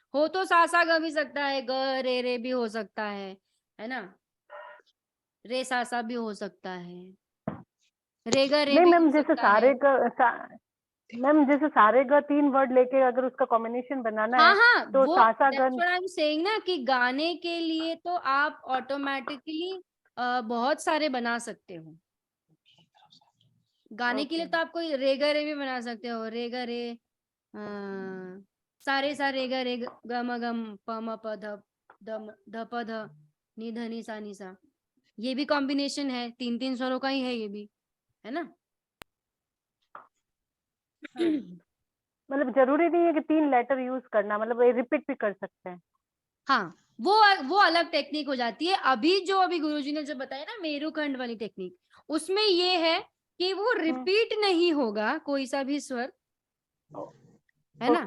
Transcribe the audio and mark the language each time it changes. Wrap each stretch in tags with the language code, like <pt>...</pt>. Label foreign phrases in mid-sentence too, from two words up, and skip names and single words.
<hi>हो तो सासा ग भी सकता है, ग रे रे भी हो सकता है ना, रे सासा भी हो सकता है, रे ग रे नहीं भी मैम, हो जैसे सकता है। मैम जैसे सारे ग 3 वर्ड लेके अगर उसका कॉम्बिनेशन बनाना हाँ है हाँ, तो वो सासा</hi> <en>that's what I'm saying</en> <hi>ना, कि गाने के लिए तो आप ऑटोमेटिकली बहुत सारे बना सकते हो। गाने के लिए तो आप कोई रे ग रे भी बना सकते हो, रे ग रे, सारे सा रे ग रे ग म गम प म प ध ध प ध नि ध नि सा नि सा, ये भी कॉम्बिनेशन है, 3 स्वरों का ही है ये भी, है ना। मतलब जरूरी नहीं है कि 3 लेटर यूज करना, मतलब रिपीट भी कर सकते हैं। हाँ, वो अलग टेक्निक हो जाती है। अभी गुरुजी ने जो बताया ना मेरुखंड वाली टेक्निक, उसमें ये है कि वो रिपीट नहीं होगा कोई सा भी स्वर, है ना।</hi>